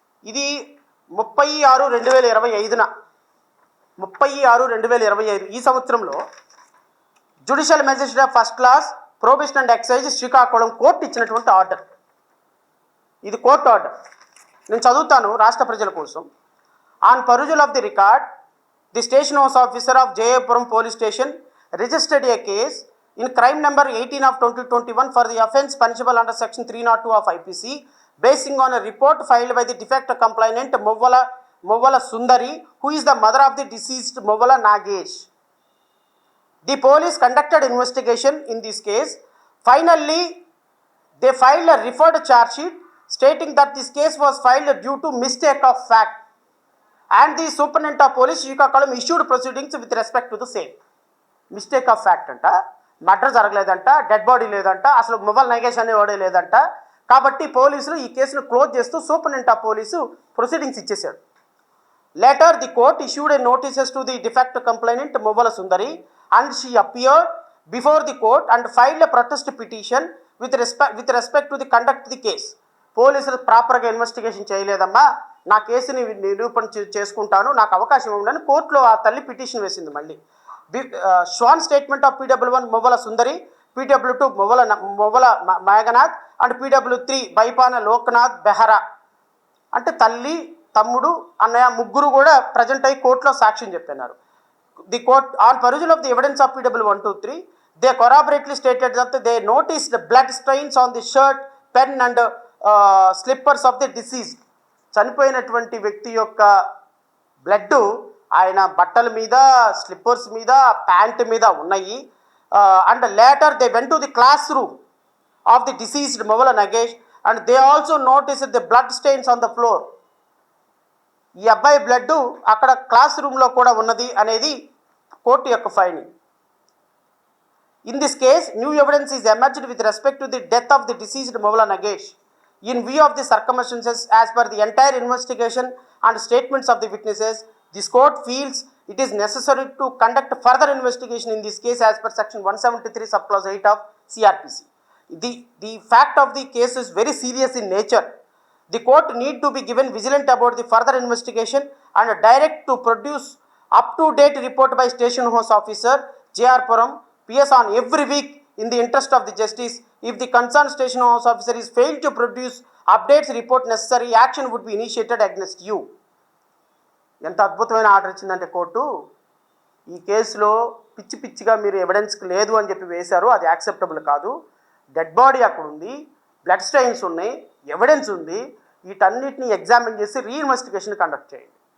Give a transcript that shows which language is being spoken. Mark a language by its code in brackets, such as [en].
[te] ఇది 30/6/2025 30/6/2025 ఈ సంవత్సరంలో judicial magistrate first class prohibition and excise Srikakulam court ఇచ్చినటువంటి ఆర్డర్. ఇది కోర్టు ఆర్డర్, నేను చదువుతాను రాష్ట్ర ప్రజల కోసం. [en] On పర్యూజల్ of the record, the station house officer of జేఏపురం police station registered A case in crime number 18 of 2021 for the offence punishable under section 302 of IPC, basing on a report filed by the defect complainant Movala Sundari, who is the mother of the deceased Movala Nagesh. The police conducted investigation in this case. Finally, they filed a referred charge sheet stating that this case was filed due to mistake of fact, and the Superintendent of Police Srikakulam issued proceedings with respect to the same. [te] Mistake of fact అంట, murder జరగలేదంట, dead body లేదంట, అసలు mobile Nagesh అనేవాడే లేదంట. కాబట్టి పోలీసులు ఈ కేసును close చేస్తూ superintendent of police proceedings ఇచ్చేశాడు. [en] Later the court issued a notices to the defect complainant Muvvala Sundari and she appeared before the court and filed a protest petition with respect to the conduct the case. [te] పోలీసులు ప్రాపర్గా investigation చేయలేదమ్మా, నా కేసుని నిరూపణ చేసుకుంటాను, నాకు అవకాశం ఇవ్వండి కోర్టులో ఆ తల్లి పిటిషన్ వేసింది. [en] మళ్ళీ sworn statement of PW1 Muvvala Sundari, PW2 Muvvala Meghanath and PW3 Bypana Loknath Behera. [te] అంటే తల్లి, తమ్ముడు, అన్నయ్య ముగ్గురు కూడా ప్రజెంట్ అయ్యి కోర్టులో సాక్ష్యం చెప్పినారు. [en] The court on perusal of the evidence of PW1, 2, 3 they corroborately stated that they noticed blood stains on the shirt, pen and slippers of the deceased. [te] చనిపోయినటువంటి వ్యక్తి యొక్క బ్లడ్ ఆయన బట్టల మీద, స్లిప్పర్స్ మీద, ప్యాంట్ మీద ఉన్నాయి. [en] And later they went to the classroom of the deceased Muvvala Nagesh and they also noticed the blood stains on the floor. [te] ఈ అబ్బాయి బ్లడ్ అక్కడ క్లాస్ రూమ్లో కూడా ఉన్నది అనేది కోర్టు యొక్క finding. [en] In this case new evidence is emerged with respect to the death of the deceased Muvvala Nagesh. In view of the circumstances as per the entire investigation and statements of the witnesses, this court feels it is necessary to conduct further investigation in this case as per section 173 subclause 8 of CRPC. The fact of the case is very serious in nature. The court need to be given vigilant about the further investigation and direct to produce up-to-date report by station house officer J.R. Puram PS on every week in the interest of the justice. If the concerned station house officer is failed to produce updates report, necessary action would be initiated against you. [te] ఎంత అద్భుతమైన order ఇచ్చిందంటే court, ఈ కేసులో పిచ్చి పిచ్చిగా మీరు ఎవిడెన్స్కి లేదు అని చెప్పి వేశారు, అది యాక్సెప్టబుల్ కాదు. డెడ్ బాడీ అక్కడ ఉంది, బ్లడ్ స్టెయిన్స్ ఉన్నాయి, ఎవిడెన్స్ ఉంది, వీటన్నిటిని ఎగ్జామిన్ చేసి రీఇన్వెస్టిగేషన్ కండక్ట్ చేయండి.